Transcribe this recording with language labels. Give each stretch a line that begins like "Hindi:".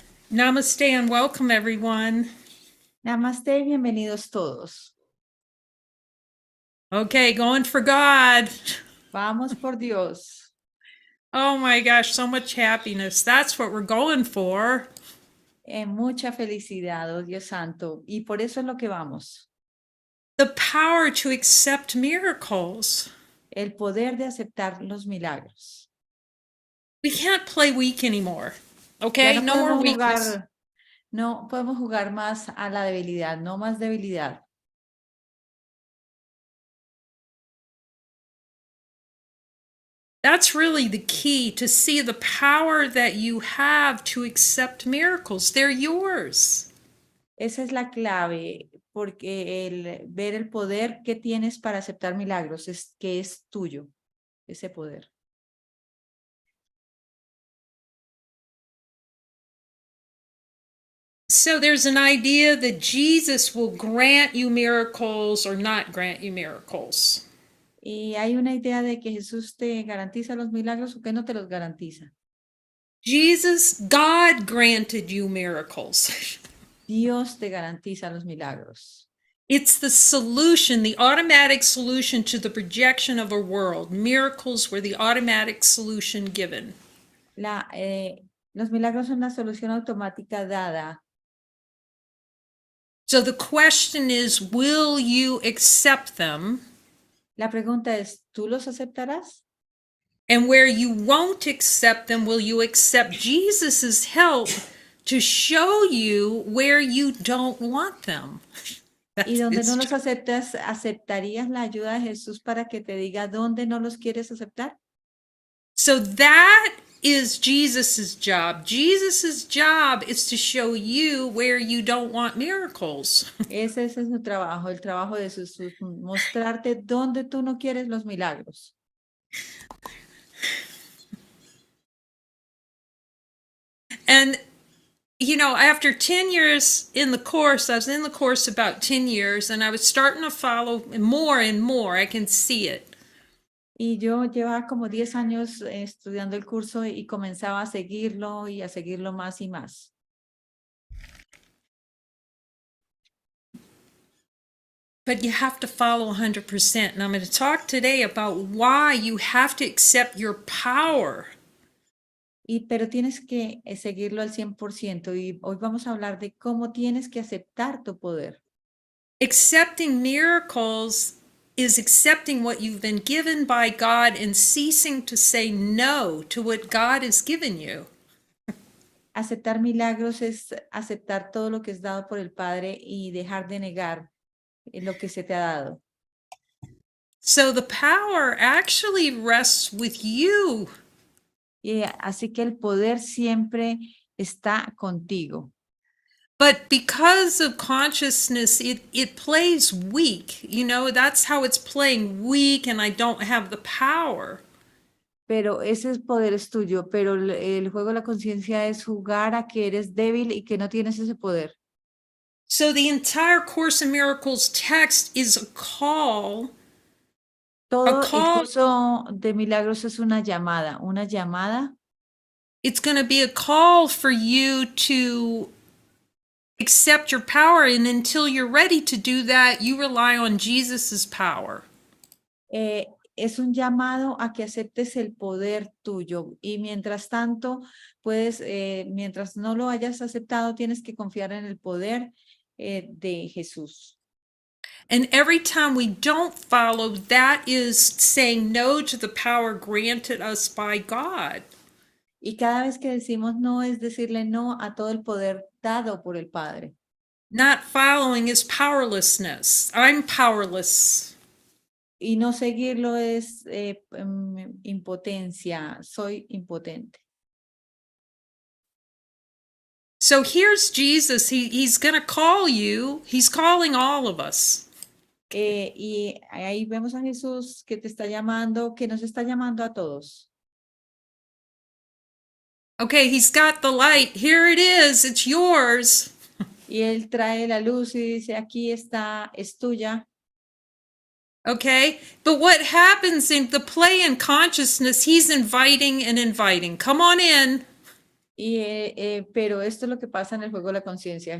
English: Namaste and welcome, everyone.
Spanish: Namaste, bienvenidos todos.
English: Okay, going for God.
Spanish: Vamos por Dios.
English: Oh my gosh, so much happiness. That's what we're going for.
Spanish: Mucha felicidad, oh Dios santo. Y por eso es lo que vamos.
English: The power to accept miracles.
Spanish: El poder de aceptar los milagros.
English: We can't play weak anymore.
Spanish: Ya
English: Okay, no more weakness.
Spanish: No podemos jugar más a la debilidad, no más debilidad.
English: That's really the key, to see the power that you have to accept miracles. They're yours.
Spanish: Esa es la clave, porque ver el poder que tienes para aceptar milagros es que es tuyo, ese poder.
English: So there's an idea that Jesus will grant you miracles or not grant you miracles.
Spanish: Y hay una idea de que Jesús te garantiza los milagros o que no te los garantiza.
English: God granted you miracles.
Spanish: Dios te garantiza los milagros.
English: It's the solution, the automatic solution to the projection of a world. Miracles were the automatic solution given.
Spanish: Los milagros son la solución automática dada.
English: So the question is, will you accept them?
Spanish: La pregunta es, ¿tú los aceptarás?
English: And where you won't accept them, will you accept Jesus's help to show you where you don't want them?
Spanish: Y donde no los aceptas, ¿aceptarías la ayuda de Jesús para que te diga dónde no los quieres aceptar?
English: So that is Jesus's job. Jesus's job is to show you where you don't want miracles.
Spanish: Ese es su trabajo, el trabajo de Jesús, mostrarte dónde tú no quieres los milagros.
English: And you know, after 10 years in the course, I was in the course about 10 years, and I was starting to follow more and more. I can see it.
Spanish: Y yo llevaba como 10 años estudiando el curso y comenzaba a seguirlo y a seguirlo más y más.
English: But you have to follow 100%. And I'm going to talk today about why you have to accept your power.
Spanish: Pero tienes que seguirlo al 100%. Y hoy vamos a hablar de cómo tienes que aceptar tu poder.
English: Accepting miracles is accepting what you've been given by God and ceasing to say no to what God has given you.
Spanish: Aceptar milagros es aceptar todo lo que es dado por el Padre y dejar de negar lo que se te ha dado.
English: So the power actually rests with you.
Spanish: Así que el poder siempre está contigo.
English: But because of consciousness, it plays weak. You know, that's how it's playing weak, and I don't have the power.
Spanish: Pero ese poder es tuyo, pero el juego de la conciencia es jugar a que eres débil y que no tienes ese poder.
English: So the entire Course in Miracles text is a call.
Spanish: Todo el curso de milagros es una llamada.
English: It's going to be a call for you to accept your power, and until you're ready to do that, you rely on Jesus's power.
Spanish: Es un llamado a que aceptes el poder tuyo y mientras tanto, mientras no lo hayas aceptado, tienes que confiar en el poder de Jesús.
English: And every time we don't follow, that is saying no to the power granted us by God.
Spanish: Y cada vez que decimos no es decirle no a todo el poder dado por el Padre.
English: Not following is powerlessness. I'm powerless.
Spanish: Y no seguirlo es impotencia. Soy impotente.
English: So here's Jesus. He's going to call you. He's calling all of us.
Spanish: Y ahí vemos a Jesús que te está llamando, que nos está llamando a todos.
English: Okay, he's got the light. Here it is. It's yours.
Spanish: Y él trae la luz y dice, aquí está, es tuya.
English: Okay, but what happens in the play in consciousness, he's inviting and inviting. Come on in.
Spanish: Pero esto es lo que pasa en el juego de la conciencia.